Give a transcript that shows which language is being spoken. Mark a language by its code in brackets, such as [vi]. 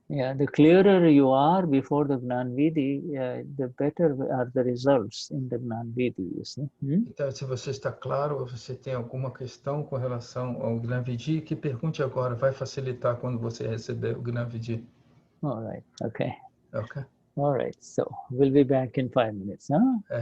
[en] Yeah, the clearer you are before the Gnan Vidhi, the better are the results in the Gnan Vidhi, you see. [pt] Então, se você está claro, ou você tem alguma questão com relação ao Gnan Vidhi, que pergunte agora, vai facilitar quando você receber o Gnan Vidhi. [en] All right, okay. Ok. All right, so we'll be back in 5 minutes, huh?